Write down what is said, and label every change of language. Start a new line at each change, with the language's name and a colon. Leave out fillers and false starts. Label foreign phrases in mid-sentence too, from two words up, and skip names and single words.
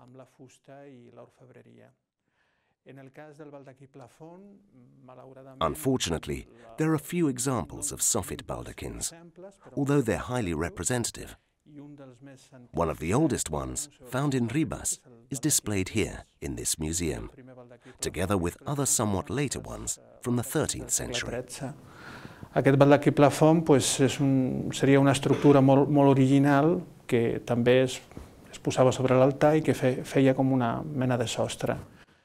English: Unfortunately, there are few examples of soffit baldachins, although they're highly representative. One of the oldest ones, found in Ribes, is displayed here in this museum, together with other somewhat later ones from the 13th century.
Catalan: Aquest baldaquí plafon seria una estructura molt original que també es posava sobre l'altar i que feia com una mena de sostre.